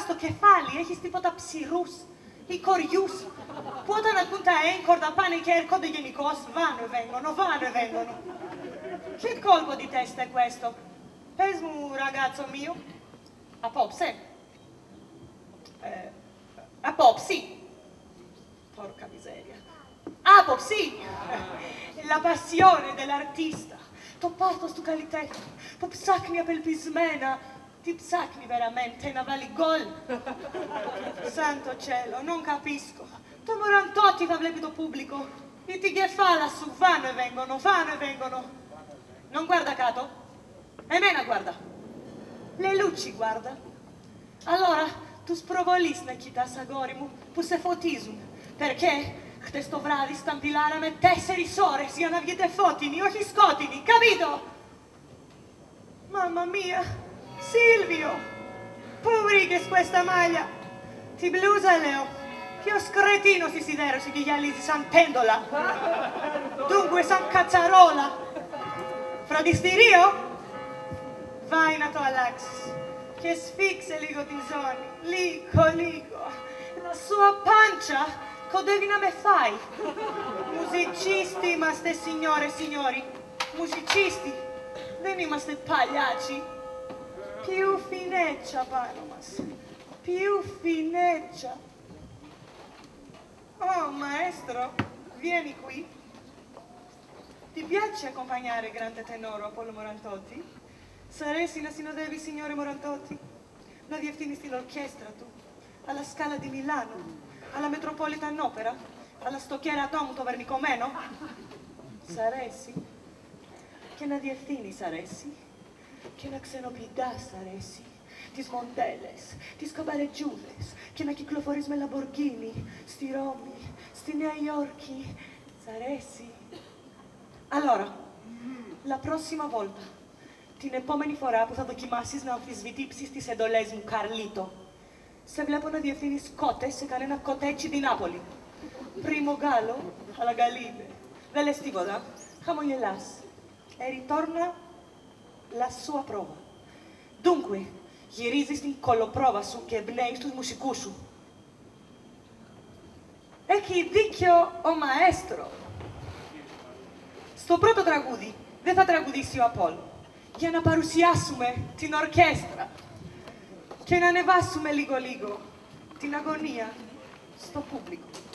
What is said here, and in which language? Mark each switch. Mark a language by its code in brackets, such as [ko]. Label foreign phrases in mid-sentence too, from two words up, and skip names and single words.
[el] στο κεφάλι έχεις τίποτα ψηρούς ή κοριούς που όταν ακούν τα έγκορτα πάνε και έρχονται γενικώς, [it] vanno e vengono. Che colpo di testa è questo? [el] Pes μου, [it] ragazzo mio, [el] απόψε. Απόψη. [it] Porca miseria. [el] Άποψη. [it] La passione dell'artista. [el] Το πάθος του καλλιτέχνη που ψάχνει απελπισμένα. Τι ψάχνει veramente, να βάλει γκολ. [it] Santo cielo, non capisco. [el] Το Morantotti θα βλέπει το pubblico. Ή την κεφάλα σου, [it] vanno e vengono. Non guarda [el] κάτω. Εμένα [it] guarda. Le luci guarda. Allora, [el] τους προβολείς να κοιτάς, αγόρι μου, που σε φωτίζουν. Perché? Χτες το βράδυ σταμπιλάραμε 4 ώρες για να βγείτε φώτινοι, όχι σκότεινοι, [it] capito? Mamma mia, Silvio, [el] πού βρήκες [it] questa maglia? [el] Τη μπλούζα, λέω. Ποιος κρετίνος si σιδέρωσε και γυαλίζει σαν πέντολα. Dunque, σαν κατσαρόλα. Φροντιστηρίο, vai να το αλλάξεις. Και σφίξε λίγο την ζώνη, λίγο. [it] La sua pancia [el] κοντεύει να με φάει. Μουζιτσίστη είμαστε, [it] signore e signori. [el] Μουζιτσίστη. Δεν είμαστε παλιάτσι. [it] Più fineccia [el] πάνω μας. [it] Più fineccia. Oh, maestro, vieni qui. Ti piace accompagnare grande tenoro Apollo Morantotti? Saresti [el] να συνοδεύει, [it] signore Morantotti? [el] Να διευθύνεις την ορκέστρα του. [it] Alla Scala di Milano. Alla Metropolitan Opera, [el] αλλά στο κέρατό μου το βερνικωμένο. Σ' αρέσει. Και να διευθύνεις αρέσει. Και να ξενοποιητάς αρέσει. Τις μοντέλες, τις καμπαρετζούδες. Και να κυκλοφορείς με Λαμποργκίνι στη Ρώμη, στη Νέα Υόρκη. Σ' αρέσει. [it] Allora, la prossima volta, [el] την επόμενη φορά που θα δοκιμάσεις να αμφισβητήσεις τις εντολές μου, Καρλίτο, σε βλέπω να διευθύνεις κότες σε κανένα κοτέτσι [it] di Napoli. Primo gallo alla Galline. [el] Δεν λες τίποτα. Χαμογελάς. [it] E ritorna la sua prova. Dunque, [el] γυρίζεις την κολοπρόβα σου και εμπνέεις τους μουσικούς σου. Έχει δίκιο ο μαέστρο. Στο πρώτο τραγούδι δεν θα τραγουδήσει ο Απόλλω. Για να παρουσιάσουμε την ορκέστρα. Και να ανεβάσουμε λίγο την αγωνία στο πούμπλικο.